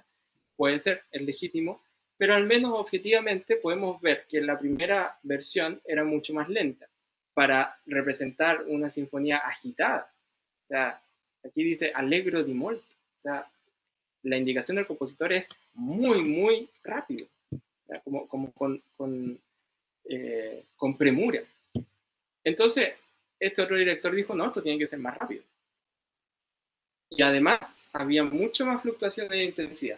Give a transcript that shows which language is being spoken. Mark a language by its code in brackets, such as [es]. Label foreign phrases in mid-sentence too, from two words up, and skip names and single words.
[es] Puede ser, es legítimo, pero al menos objetivamente podemos ver que la primera versión era mucho más lenta para representar una sinfonía agitada. O sea, aquí dice [it] allegro di molto, [es] o sea, la indicación del compositor es muy, muy rápido, ¿ya? Como con premura. Entonces, este otro director dijo, no, esto tiene que ser más rápido. Y además, había mucho más fluctuación de intensidad.